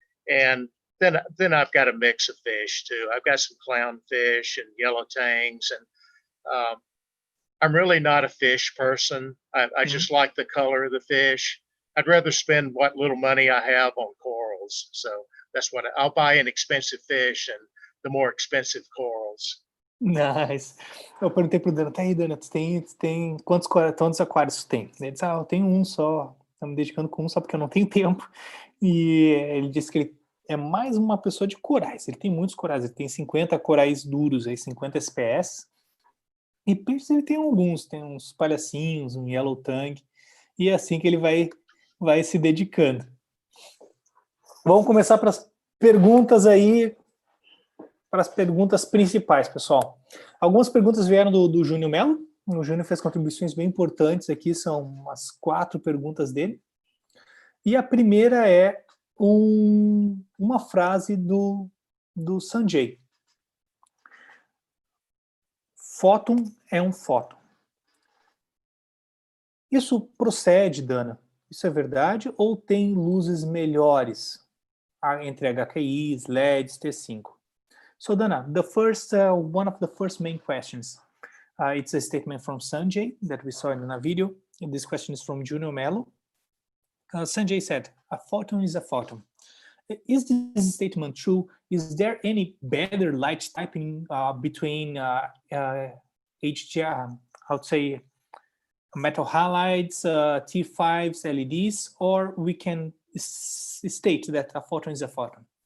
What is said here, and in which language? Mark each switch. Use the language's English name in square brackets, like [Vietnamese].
[English] And then I've got a mix of fish too. I've got some clownfish and yellow tangs. And I'm really not a fish person. I just like the color of the fish. I'd rather spend what little money I have on corals. So that's what I'll buy an expensive fish and the more expensive corals. Nice. [Portuguese] Eu perguntei pro Dana, tá aí, Dana, tu tem quantos aquários tu tem? Ele disse, eu tenho um só, tô me dedicando com um só porque eu não tenho tempo. E ele disse que ele é mais uma pessoa de corais, ele tem muitos corais, ele tem 50 corais duros, aí 50 SPS. E peixes ele tem alguns, tem uns palhacinhos, um yellow tang, e é assim que ele vai se dedicando. Vamos começar para as perguntas aí, para as perguntas principais, pessoal. Algumas perguntas vieram do Júnior Melo. O Júnior fez contribuições bem importantes aqui, são umas 4 perguntas dele. E a primeira é uma frase do Sanjay. Fóton é um fóton. Isso procede, Dana? Isso é verdade? Ou tem luzes melhores entre HQIs, LEDs, T5? [English] So, Dana, one of the first main questions, it's a statement from Sanjay that we saw in the video. And this question is from Junior Mello. Sanjay said, a photon is a photon. Is this statement true? Is there any better light typing between HDR, I would say, metal halides, T5s, LEDs, or we can state that a photon is a photon?